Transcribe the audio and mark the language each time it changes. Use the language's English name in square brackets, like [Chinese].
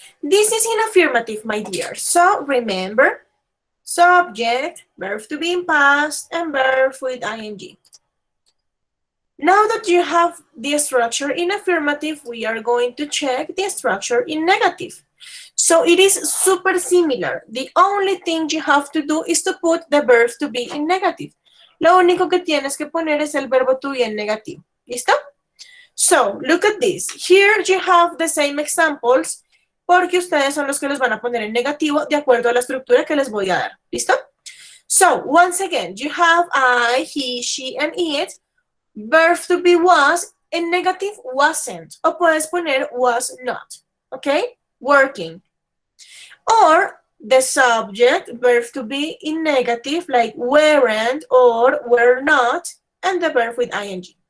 [English] This is in affirmative, my dear. So remember, subject, verb to be in past, and verb with ing. Now that you have the structure in affirmative, we are going to check the structure in negative. So it is super similar. The only thing you have to do is to put the verb to be in negative. [Spanish] Lo único que tienes que poner es el verbo to be en negativo. ¿Listo? [English] So, look at this. Here you have the same examples [Spanish] porque ustedes son los que los van a poner en negativo de acuerdo a la estructura que les voy a dar. ¿Listo? [English] So, once again, you have I, he, she, and it. Verb to be was, en negative wasn't. O puedes poner was not. Okay? Working. Or the subject, verb to be in negative, like weren't or were not, and the verb with ing.